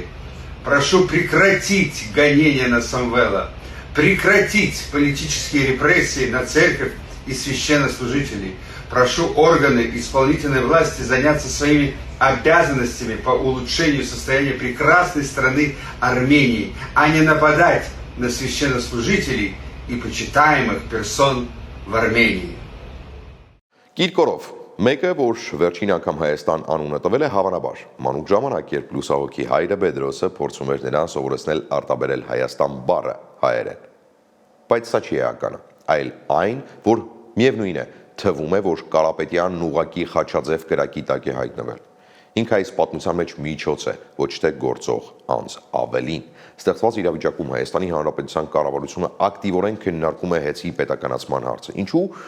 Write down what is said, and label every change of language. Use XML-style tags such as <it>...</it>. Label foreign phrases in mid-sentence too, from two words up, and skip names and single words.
<ru>Прошу прекратить гонения на Самвела, прекратить политические репрессии на церковь и священнослужителей. Прошу органы исполнительной власти заняться своими обязанностями по улучшению состояния прекрасной страны Армении, а не нападать на священнослужителей и почитаемых персон в Армении.</ru> <hy>Կիրկորով, մեկը, որ վերջին անգամ Հայաստան անունը տվել է հավանաբար, մանուկ ժամանակ, երբ լուսահոգի հայրը Բեդրոսը փորձում էր նրան սովորեցնել արտաբերել Հայաստան բառը հայերեն։ Բայց սա չի էականը, այլ այն, որ միևնույն է, թվում է, որ Կարապետյանն ուղղակի խաչաձև կրակի տակ է հայտնվել։ Ինքը այս պատմության մեջ միջոց է, ոչ թե գործող անձ, ավելին։ Ստեղծված իրավիճակում Հայաստանի Հանրապետության կառավարությունը ակտիվորեն քննարկում է հեծի պետականացման հարցը։ Ինչու՞։</hy>